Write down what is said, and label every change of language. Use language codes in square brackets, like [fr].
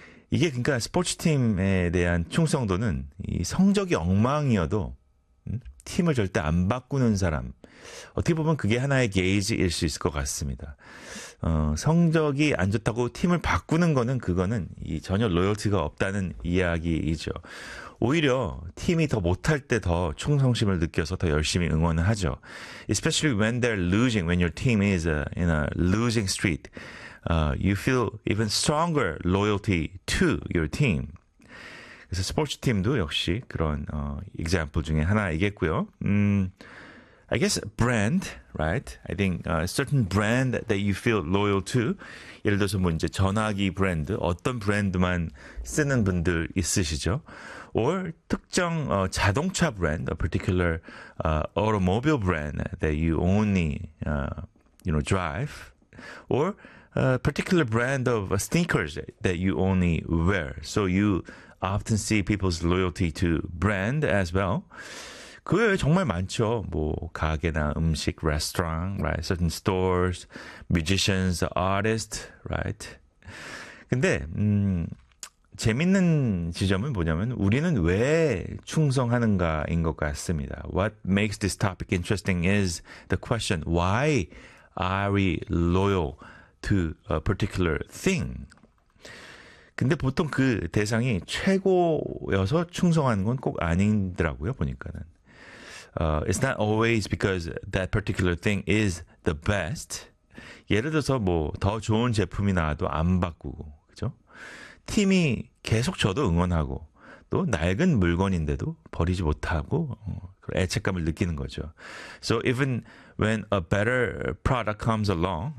[ko] 이게 그러니까 스포츠 팀에 대한 충성도는 이 성적이 엉망이어도 팀을 절대 안 바꾸는 사람. 어떻게 보면 그게 하나의 게이지일 수 있을 것 같습니다. 성적이 안 좋다고 팀을 바꾸는 거는 그거는 이 전혀 로열티가 없다는 이야기이죠. 오히려 팀이 더 못할 때 더 충성심을 느껴서 더 열심히 응원을 하죠. [en] Especially when they're losing, when your team is in a losing streak, you feel even stronger loyalty to your team. [ko] 그래서 스포츠 팀도 역시 그런 example 중에 하나이겠고요. [en] I guess brand, right? I think a certain brand that you feel loyal to. [ko] 예를 들어서 뭐 이제 전화기 브랜드, 어떤 브랜드만 쓰는 분들 있으시죠? [en] Or [ko] 특정 자동차 브랜드, [en] a particular automobile brand that you only, you know, drive. Or a particular brand of sneakers that you only wear. So you often see people's loyalty to brand as well. [ko] 그 외에 정말 많죠. 뭐 가게나 음식, [en] restaurant, right? Certain stores, musicians, artists, right? [ko] 근데 재밌는 지점은 뭐냐면 우리는 왜 충성하는가인 것 같습니다. [en] What makes this topic interesting is the question, why are we loyal to a particular thing? [ko] 근데 보통 그 대상이 최고여서 충성하는 건 꼭 아니더라고요, 보니까는. [en] It's not always because that particular thing is the best. [ko] 예를 들어서 뭐 더 좋은 제품이 나와도 안 바꾸고, 그죠? 팀이 계속 저도 응원하고 또 낡은 물건인데도 버리지 못하고 애착감을 느끼는 거죠. [en] So even when a better product comes along, it doesn't mean that we just switch, right? You know, our keep